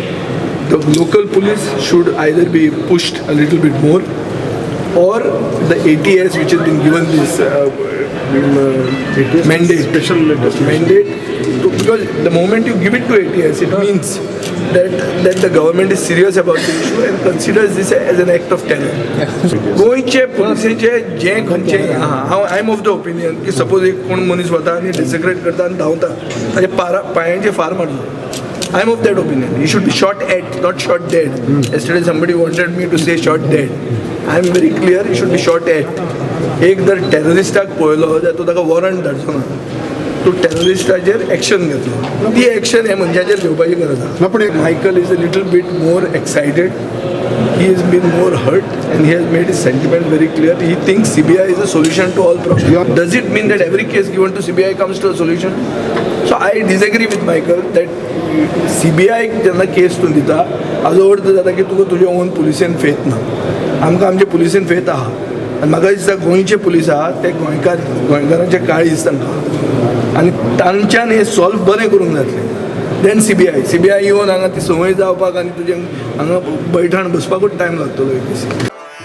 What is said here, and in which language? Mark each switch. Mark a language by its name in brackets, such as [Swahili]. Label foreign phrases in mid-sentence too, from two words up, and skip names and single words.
[English] The local police should either be pushed a little bit more, or the ATS, which has been given this mandate, special mandate, because the moment you give it to ATS, it means that the government is serious about the issue and considers this as an act of terror. [Konkani] गोंयचे पुलिसेचे जे खंयचे [English] I am of the opinion [Konkani] की सपोज एक कोण मनीस वता आनी डिसेग्रेट करता आनी धांवता ताच्या पांयांचे फार मारलो. [English] I am of that opinion. He should be shot at, not shot dead. Yesterday somebody wanted me to say shot dead. I am very clear. He should be shot at. [Konkani] एक जर टेररिस्टाक पळयलो जाल्यार तो ताका वॉरंट धाडचो ना, तो टेररिस्टाचेर एक्शन घेतलो. ती एक्शन हे मनशाचेर घेवपाची गरज आसा. पूण [English] Michael is a little bit more excited. He has been more hurt and he has made his sentiment very clear. He thinks CBI is a solution to all problems. Does it mean that every case given to CBI comes to a solution? So I disagree with Michael that CBI [Konkani] जेन्ना केस तूं दिता हाजो अर्थ जाता की तुका तुज्या ओन पुलिसेन फेथ ना. आमकां आमचे पुलिसेन फेथ आहा आनी म्हाका दिसता गोंयचे पुलीस आहा ते गोंयकारांचे काळीज तांकां आनी तांच्यान हें सॉल्व बरें करूंक जातलें. देन सीबीआय येवन हांगा ती संवय जावपाक आनी तुजें हांगा बैठाण बसपाकूच टायम लागतलो एक दीस.